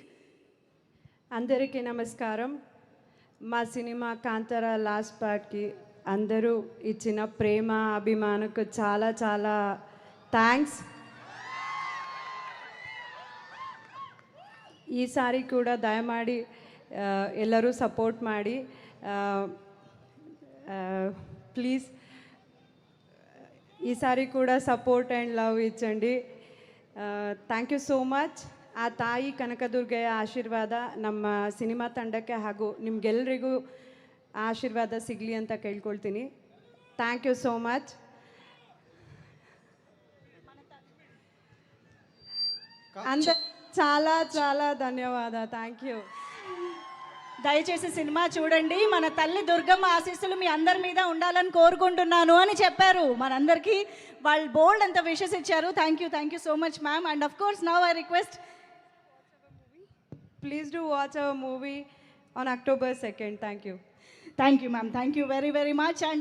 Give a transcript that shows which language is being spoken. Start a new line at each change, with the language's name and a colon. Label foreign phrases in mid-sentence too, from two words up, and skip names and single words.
Telugu: అందరికీ నమస్కారం. మా సినిమా కాంతారా లాస్ట్ పార్ట్కి అందరూ ఇచ్చిన ప్రేమ అభిమానకు చాలా చాలా థ్యాంక్స్. ఈసారి కూడా
Kannada: ದಯಮಾಡಿ ಎಲ್ಲರೂ ಸಪೋರ್ಟ್ ಮಾಡಿ ಪ್ಲೀಸ್
Telugu: ఈసారి కూడా సపోర్ట్ అండ్ లవ్ ఇచ్చండి.
English: Thank you so much.
Kannada: ಆ ತಾಯಿ ಕನಕದುರ್ಗೆಯ ಆಶೀರ್ವಾದ ನಮ್ಮ ಸಿನಿಮಾ ತಂಡಕ್ಕೆ ಹಾಗೂ ನಿಮಗೆಲ್ಲರಿಗೂ ಆಶೀರ್ವಾದ ಸಿಗಲಿ ಅಂತ ಕೇಳ್ಕೊಳ್ತೀನಿ.
English: Thank you so much.
Telugu: అంద చాలా చాలా ధన్యవాద.
English: Thank you.
Telugu: దయచేసి సినిమా చూడండి. మన తల్లి దుర్గమ్మ ఆశీస్సులు మీ అందరి మీద ఉండాలని కోరుకుంటున్నాను అని చెప్పారు. మనందరికీ వాళ్ళు
English: బోల్డ్ అంత విషెస్
Telugu: ఇచ్చారు.
English: Thank you so much ma'am. And of course now I request, Please do watch our movie on October 2nd. Thank you Ma'am. Thank you very very much. And